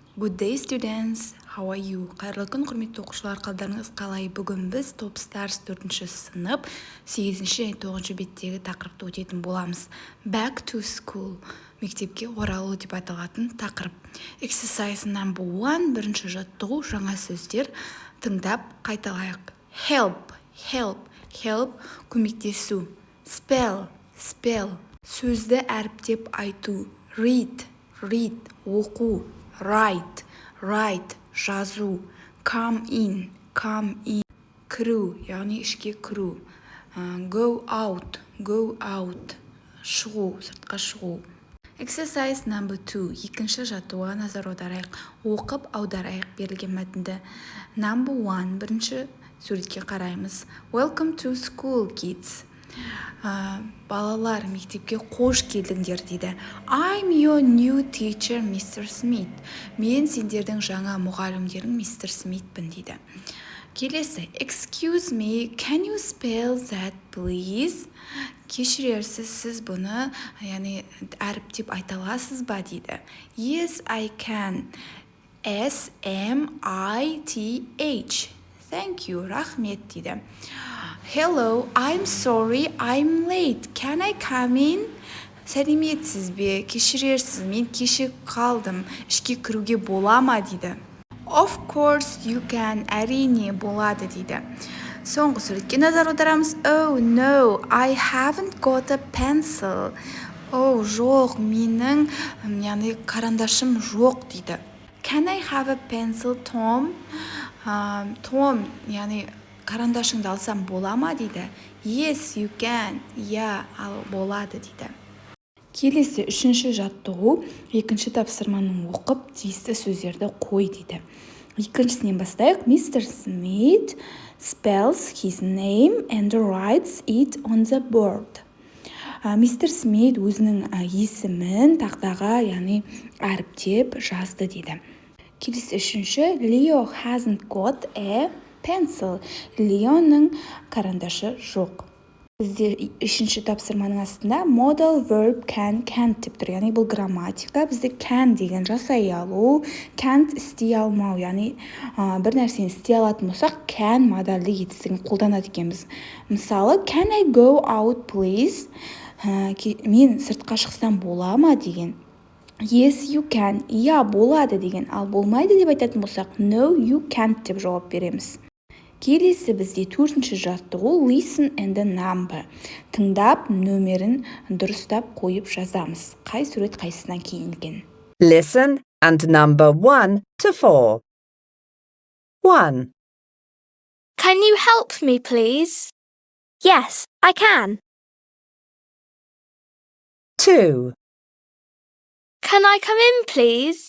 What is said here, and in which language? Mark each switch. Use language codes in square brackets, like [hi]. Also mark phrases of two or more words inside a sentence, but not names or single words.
[en] Good day students, how are you? [kk] Қайырлы күн құрметті оқушылар, қалдарыңыз қалай? Бүгін біз Top Stars 4-ші сынып 8-ші және 9-ші беттегі тақырыпты өтетін боламыз. [en] Back to school, [kk] мектепке оралу деп аталатын тақырып. [en] Exercise number 1, [kk] бірінші жаттығу, жаңа сөздер тыңдап қайталайық. Help, көмектесу. Spell, сөзді әріптеп айту. Read, оқу. Write, жазу. [en] Come in, [kk] кіру, яғни ішке кіру. [en] Go out, [kk] шығу, сыртқа шығу. [en] Exercise number 2, [kk] екінші жаттығуға назар аударайық. Оқып аударайық берілген мәтінді. Number 1, бірінші суретке қараймыз. [en] Welcome to school, kids. [kk] Балалар, мектепке қош келдіңдер дейді. [en] I'm your new teacher, Mr. Smith. [kk] Мен сендердің жаңа мұғалімдерің Mr. Smithпін дейді. Келесі, [en] excuse me, can you spell that, please? [kk] Кешірерсіз, сіз бұны әріптеп айта аласыз ба дейді. [en] Yes, I can. S-M-I-T-H. Thank you, [kk] рахмет дейді. [en] Hello, I'm sorry, I'm late. Can I come in? [kk] Сәлеметсіз бе? Кешірерсіз, мен кешігіп қалдым. Ішке кіруге бола ма дейді. [en] Of course you can. [kk] Әрине болады дейді. Соңғы суретке назар аударамыз. [en] Oh no, I haven't got a pencil. [kk] Жоқ, менің карандашым жоқ дейді. [en] Can I have a pencil, Tom? Tom, [kk] карандашыңды алсам бола ма дейді. [en] Yes, you can. [kk] Ал болады дейді. Келесі үшінші жаттығу, екінші тапсырманың оқып, тиісті сөздерді қой дейді. Екіншісінен бастайық. [en] Mr. Smith spells his name and writes it on the board. [kk] Mr. Smith өзінің есімін тақтаға, әріптеп жазды дейді. Келесі үшінші. [en] Leo hasn't got a pencil. [kk] Леоның карандашы жоқ. Бізде үшінші тапсырманың астында [en] modal verb can, can't [kk] деп тұр. Бұл грамматика. Бізде can деген жасай алу, can't істей алмау. Бір нәрсені істей алатын болсақ, can модальді етістігін қолданады екенбіз. Мысалы, [en] can I go out, please? [kk] Мен сыртқа шықсам бола ма деген. [en] Yes, you can. [kk] Болады деген. Ал болмайды деп айтатын болсақ, [en] no, you can't [kk] деп жауап береміз. Келесі бізде төртінші жаттығу [en] listen and the number. [kk] Тыңдап, нөмерін дұрыстап қойып жазамыз. Қай сурет қайсысынан кейінген? [en] Listen and number 1 to 4. 1. Can you help me, please? Yes, I can. 2. Can I come in, please?